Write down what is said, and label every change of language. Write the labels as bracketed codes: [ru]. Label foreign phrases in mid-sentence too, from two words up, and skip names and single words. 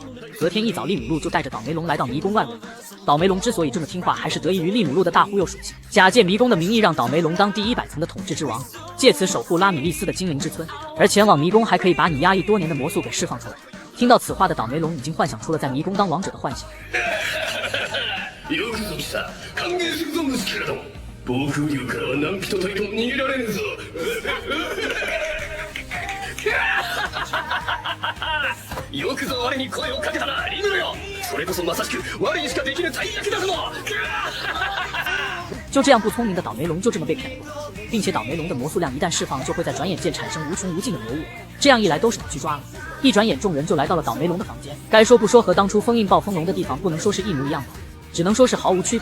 [zh] 隔天一早，利姆路就带着倒霉龙来到迷宫外围。倒霉龙之所以这么听话，还是得益于利姆路的大忽悠属性，假借迷宫的名义让倒霉龙当第100层的统治之王。借此守护拉米利斯的精灵之村。而前往迷宫还可以把你压抑多年的魔素给释放出来。听到此话的倒霉龙已经幻想出了在迷宫当王者的幻想。 [ja] よくぞ来た。歓迎するぞ虫けれども、暴風竜からは何人たりとも逃げられねえぞ。よくぞ我に声をかけたな、リムルよ。それこそまさしく我にしかできぬ大役だぞ。 [zh] 就这样，不聪明的倒霉龙就这么被骗了，并且倒霉龙的魔素量一旦释放，就会在转眼间产生无穷无尽的魔物。这样一来，都是我去抓了。一转眼，众人就来到了倒霉龙的房间。该说不说，和当初封印暴风龙的地方不能说是一模一样的，只能说是毫无区别。